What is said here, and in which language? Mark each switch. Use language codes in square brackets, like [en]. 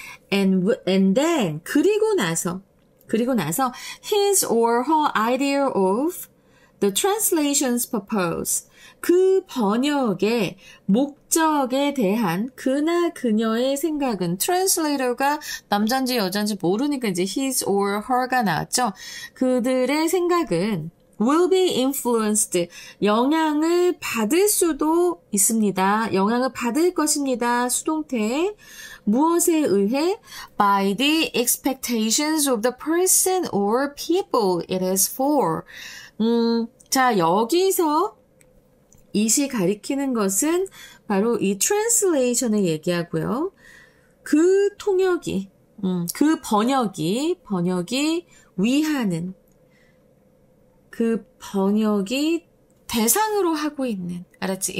[en] And then [ko] 그리고 나서 [en] his or her idea of the translation's purpose [ko] 그 번역의 목적에 대한 그나 그녀의 생각은 translator가 남잔지 여잔지 모르니까 이제 [en] his or her [ko] 가 나왔죠. 그들의 생각은 [en] will be influenced. [ko] 영향을 받을 수도 있습니다. 영향을 받을 것입니다. 수동태. 무엇에 의해? [en] By the expectations of the person or people it is for. [ko] 자, 여기서 이시 가리키는 것은 바로 이 translation을 얘기하고요. 그 통역이, 그 번역이 위하는 그 번역이 대상으로 하고 있는, 알았지?